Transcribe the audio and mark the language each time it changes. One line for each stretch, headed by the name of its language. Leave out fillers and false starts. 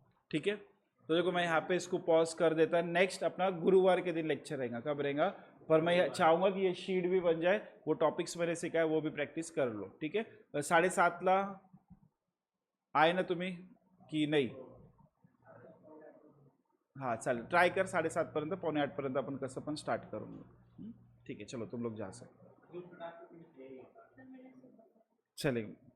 Hindi: ठीक है, तो देखो मैं यहाँ पे इसको पॉज कर देता। नेक्स्ट अपना गुरुवार के दिन लेक्चर रहेगा, कब रहेगा, पर मैं चाहूंगा कि ये शीट भी बन जाए, वो टॉपिक्स मैंने सिखाया वो भी प्रैक्टिस कर लो। ठीक है,
Marathi: 7:30ला आए ना तुम्ही की नाही, हा चालेल, ट्राय कर 7:30 पर्यंत, 7:45 पर्यंत आपण कसं पण स्टार्ट करून घेऊ।
Hindi: ठीक है, चलो तुम लोग जा सकते, चलेगा।